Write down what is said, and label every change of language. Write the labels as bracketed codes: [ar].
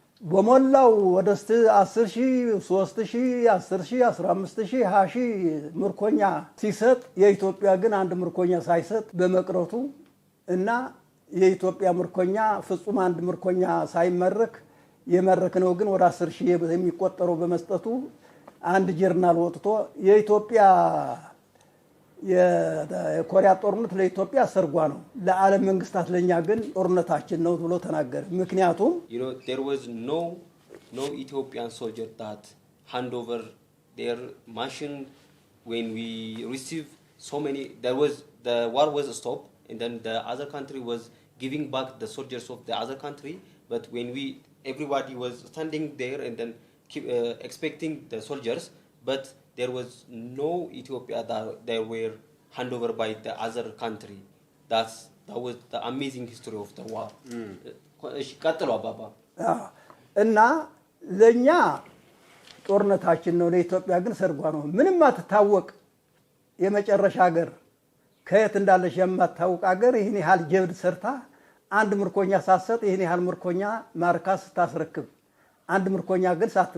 [am] በመላው ወደስተ 10000 3000 10000 15000 20000 ምርኮኛ ሲሰጥ የኢትዮጵያ ግን አንድ ምርኮኛ ሳይሰጥ በመቅረቱ እና የኢትዮጵያ ምርኮኛ ፍጹም አንድ ምርኮኛ ሳይመረክ የመረከነው ግን ወደ 10000 የሚቆጠረው በመስጠቱ አንድ ጀርናል ወጥቶ የኢትዮጵያ የኮሪያ ጦርነት ለኢትዮጵያ ሰርጓ ነው ለዓለም መንግስታት ለኛ ግን ጦርነታችን ነው ብሎ ተናገረ ምክንያቱም [en] there was no Ethiopian soldier that hand over their machine when we received so many the war was stopped and then the other country was giving back the soldiers of the other country but when everybody was standing there and then expecting the soldiers but there was no Ethiopia that they were handed over by the other country that was the amazing history of the war [am] እሺ ቀጥሉ አባባ እና ለኛ ጦርነታችን ነው ለኢትዮጵያ ግን ሰርጓ ነው ምንም አትታወቅ የመጨረሻ ሀገር ከየት እንዳለሽ የማታውቅ ሀገር ይሄን ያህል ጀብድ ሰርታ አንድ ምርኮኛ ሳሰጥ ይሄን ያህል ምርኮኛ ማርካስ ታስረክብ አንድ ምርኮኛ ግን